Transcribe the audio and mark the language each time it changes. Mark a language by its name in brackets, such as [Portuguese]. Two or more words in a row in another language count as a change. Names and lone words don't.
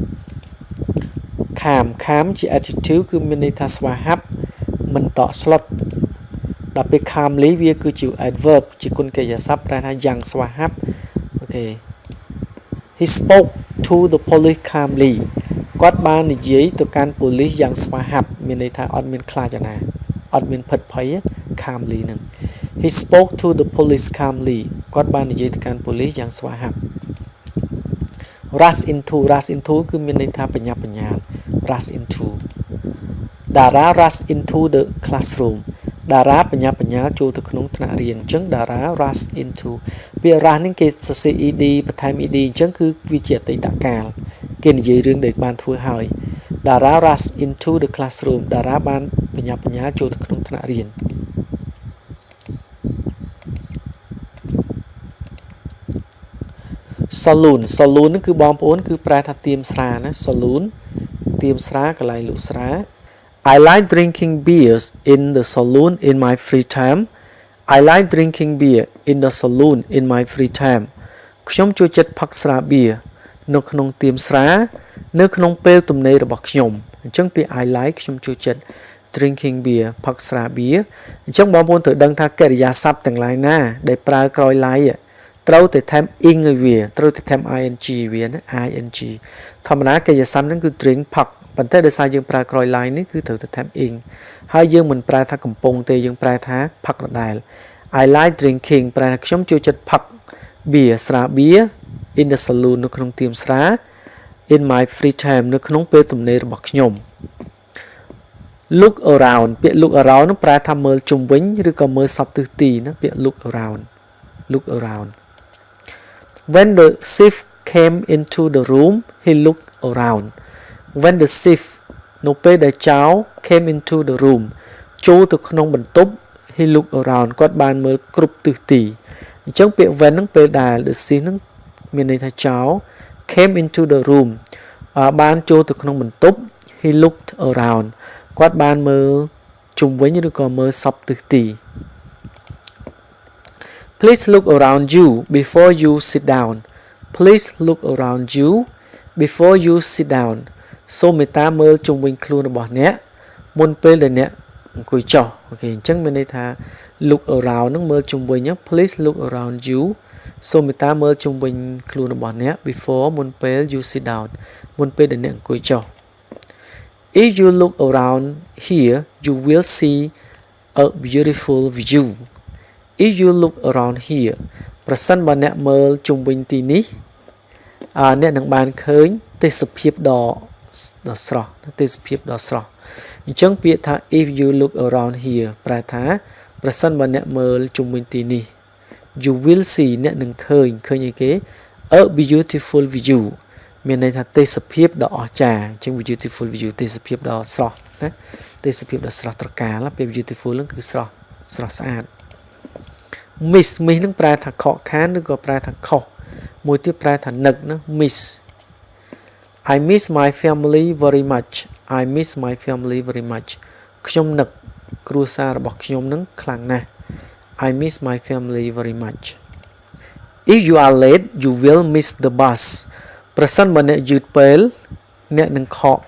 [Khmer] calm ជា adjective គឺមានន័យថាស្វាហាប់មិនតក់ស្លុតដល់ពេល calmly វាគឺជា adverb ជាគុណកិរិយាសព្ទប្រែថាយ៉ាងស្វាហាប់អូខេ [English] he spoke to the police calmly [Khmer] គាត់ បាននិយាយទៅកាន់ប៉ូលីសយ៉ាងស្វាហាប់មានន័យថាអត់មានខ្លាចណាអត់មានភិតភ័យ calmly ហ្នឹង [English] he spoke to the police [Khmer] calmly គាត់បាននិយាយទៅកាន់ប៉ូលីសយ៉ាងស្វាហាប់ [English] rush into [Khmer] គឺមានន័យថាបញ្ញាប់បញ្ញាល់ [English] rush into [Khmer] តារា [English] rush into the classroom [Khmer] តារាបញ្ញាប់បញ្ញាល់ចូលទៅក្នុងថ្នាក់រៀនអញ្ចឹងតារា [English] rush into [Khmer] ពាក្យ rush នេះគេសរសេរ ed បន្ថែម ed អញ្ចឹងគឺវាជាអតីតកាលគេនិយាយរឿងដែលបានធ្វើហើយតារា [English] rush into the classroom [Khmer] តារាបានបញ្ញាប់បញ្ញាល់ចូលទៅក្នុងថ្នាក់រៀន saloon ហ្នឹងគឺបងប្អូនគឺប្រែថាទៀមស្រាណា saloon ទៀមស្រាកន្លែងលក់ស្រា [English] I like drinking beers in the saloon in my free time I like drinking beer in the saloon in my free time [Khmer] ខ្ញុំចូលចិត្តផឹកស្រាបៀរនៅក្នុងទៀមស្រានៅក្នុងពេលទំនេររបស់ខ្ញុំអញ្ចឹងពាក្យ [English] I like [Khmer] ខ្ញុំ ចូលចិត្ត [English] drinking beer [Khmer] ផឹកស្រាបៀរអញ្ចឹងបងប្អូនត្រូវដឹងថាកិរិយាសព្ទទាំងឡាយណាដែលប្រើក្រោយ like ត្រូវតែថែម ing ឲ្យវាត្រូវតែថែម ing វាណា ing ធម្មតាកិរិយាសព្ទហ្នឹងគឺ drink ផឹក ប៉ុន្តែដោយសារយើងប្រើក្រោយ line នេះគឺត្រូវតែថែម ing ហើយយើងមិនប្រែថាកំពុងទេយើងប្រែថាផឹកដដែល [English] I like drinking [Khmer] ប្រែថាខ្ញុំចូលចិត្តផឹក beer ស្រាបៀរ in [English] the saloon [Khmer] នៅក្នុងទៀមស្រា [English] in my free time [Khmer] នៅក្នុងពេលទំនេររបស់ខ្ញុំ [English] look around [Khmer] ពាក្យ [English] look around [Khmer] នឹងប្រែថាមើលជុំ វិញឬក៏មើលសពទិសទីណាពាក្យ [English] look around When the thief came into the room he looked around When the thief [Khmer] នៅពេលដែលចោរ [English] came into the room [Khmer] ចូលទៅក្នុងបន្ទប់ [English] he looked around [Khmer] គាត់បានមើលគ្រប់ទិសទីអញ្ចឹងពាក្យ when ហ្នឹងពេលដែល [English] the thief [Khmer] ហ្នឹងមានន័យថាចោរ [English] came into the room [Khmer] បានចូលទៅក្នុងបន្ទប់ [English] he looked around [Khmer] គាត់បានមើលជុំវិញឬក៏មើលសពទិសទី [English] Please look around you before you sit down Please look around you before you sit down [Khmer] សូមមេត្តាមើលជុំវិញខ្លួនរបស់អ្នកមុនពេលដែលអ្នកអង្គុយចុះអូខេអញ្ចឹងមានន័យថា [English] look around [Khmer] នឹងមើលជុំវិញ [English] Please look around you [Khmer] សូ មមេត្តាមើលជុំវិញខ្លួនរបស់អ្នក before មុនពេល [English] you sit down [Khmer] មុនពេលដែលអ្នកអង្គុយចុះ [English] If you look around here you will see a beautiful view If you look around here [Khmer] ប្រសិនបើអ្នកមើលជុំវិញទីនេះអ្នកនឹងបានឃើញទេសភាពដ៏ស្រស់ទេសភាពដ៏ស្រស់អញ្ចឹ ងពាក្យថា [English] if you look around here [Khmer] ប្រែថាប្រសិនបើអ្នកមើលជុំវិញទីនេះ [English] you will see [Khmer] អ្នកនឹងឃើញអីគេ [English] a beautiful view [Khmer] មានន័យថាទេសភាពដ៏អស្ចារ្យអញ្ចឹង [English] beautiful view [Khmer] ទេសភាពដ៏ស្រស់ណាទេសភាពដ៏ស្រស់ត្រកាលពេល beautiful ហ្នឹងគឺស្រស់ស្អាត miss នឹងប្រែថាខកខានឬក៏ប្រែថាខុសមួយទៀតប្រែថានឹកណា miss [English] I miss my family very much I miss my family very much [Khmer] ខ្ញុំនឹកគ្រួសាររបស់ខ្ញុំនឹងខ្លាំងណាស់ [English] I miss my family very much If you are late you will miss the bus [Khmer] ប្រសិនបើអ្នកយឺតពេលអ្នកនឹងខក